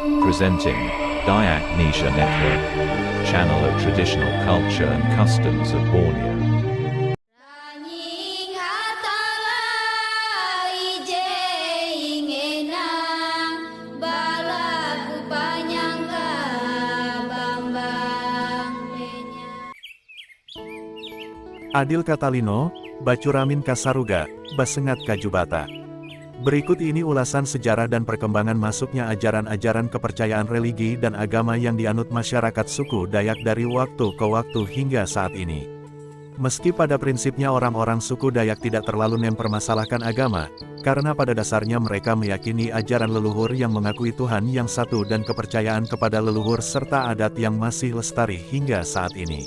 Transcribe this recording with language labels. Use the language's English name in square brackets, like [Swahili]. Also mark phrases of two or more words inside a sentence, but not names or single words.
[English] Presenting Dayak Nisha Network, channel of traditional culture and customs of Borneo. [Ngaju] Langing hatala ije ingenang balaku panyangka bambang penya. [Kendayan] Adil Katalino, Bacuramin Kasaruga, Basengat Kajubata. [Indonesian] Berikut ini ulasan sejarah dan perkembangan masuknya ajaran-ajaran kepercayaan religi dan agama yang dianut masyarakat suku Dayak dari waktu ke waktu hingga saat ini. Meski pada prinsipnya orang-orang suku Dayak tidak terlalu mempermasalahkan agama, karena pada dasarnya mereka meyakini ajaran leluhur yang mengakui Tuhan yang satu dan kepercayaan kepada leluhur serta adat yang masih lestari hingga saat ini.